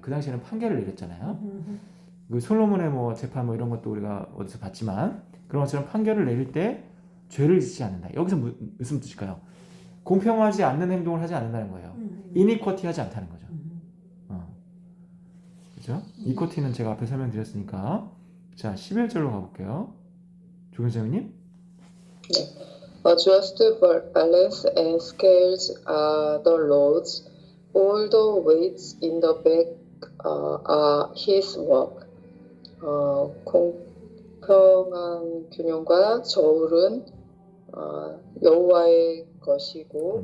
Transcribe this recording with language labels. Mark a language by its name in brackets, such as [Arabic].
[Korean] 그 당시에는 판결을 내렸잖아요. 그 솔로몬의 뭐 재판 뭐 이런 것도 우리가 어디서 봤지만 그런 것처럼 판결을 내릴 때 죄를 짓지 않는다. 여기서 무슨 뜻일까요? 공평하지 않는 행동을 하지 않는다는 거예요. 이니쿼티 하지 않다는 거죠. 그죠? 이쿼티는 제가 앞에 설명드렸으니까 자 11절로 가볼게요. 조교수님. [English] A just balance and scales are the Lord's. All the weights in the bag are His work. [Korean] 공평한 균형과 저울은 여호와의 것이고